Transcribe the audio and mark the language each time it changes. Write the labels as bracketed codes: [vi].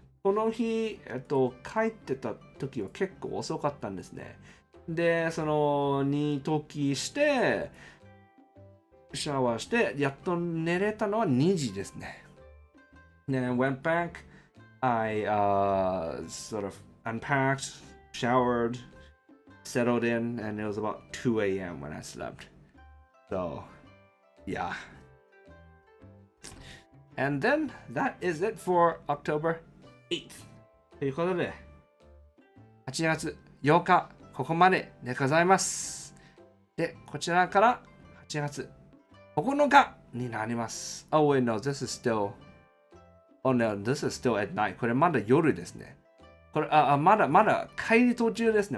[ja] この日、帰ってた時は結構遅かったんですね。で、そのに時して、シャワーして、やっと寝れたのは2時ですね。 [en] Then I went back, I sort of unpacked, showered, settled in, and it was about 2 a.m. when I slept. So, yeah. And then that is it for October 8th. [ja] ということで、8月8日、ここまででございます。で、こちらから8月9日になります。 [en] Oh, wait, no, this is still. Oh, no, this is still at night. [ja] これまだ夜ですね。これ、まだ帰り途中ですね。